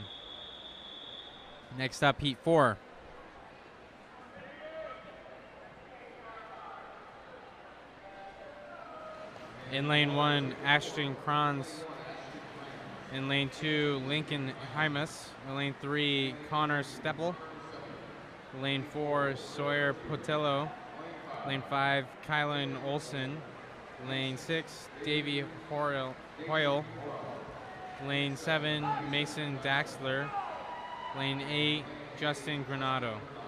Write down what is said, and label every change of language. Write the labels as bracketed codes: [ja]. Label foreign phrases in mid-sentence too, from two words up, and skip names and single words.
[en] Next up, heat 4. In lane 1, Ashton Kranz. In lane 2, Lincoln Hymas. In lane 3, Connor Steppel. Lane 4, Sawyer Potello. Lane 5, Kylan Olson. Lane 6, Davey Hoyle. Lane 7, Mason Daxler. Lane 8, Justin Granado.